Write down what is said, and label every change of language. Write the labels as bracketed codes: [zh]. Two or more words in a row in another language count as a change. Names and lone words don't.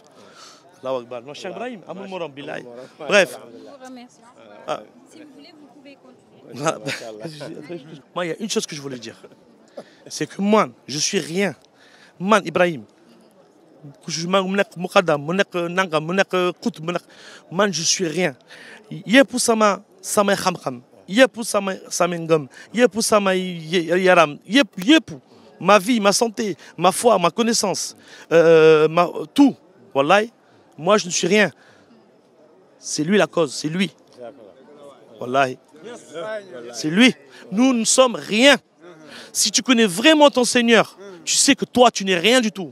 [fr] Mon cher Ibrahim, bref. Si vous voulez, vous pouvez continuer. Moi, il y a une chose que je voulais dire. C'est que moi, je suis rien. Man, Ibrahim. Man, je suis rien. [wo] Yepou sama khamkham. Yepou sama ngam. Yepou sama yaram. Yepou. [fr] Ma vie, ma santé, ma foi, ma connaissance, tout. Wallahi, moi je ne suis rien. C'est lui la cause, c'est lui. Wallahi. C'est lui. Nous ne sommes rien. Si tu connais vraiment ton Seigneur, tu sais que toi, tu n'es rien du tout.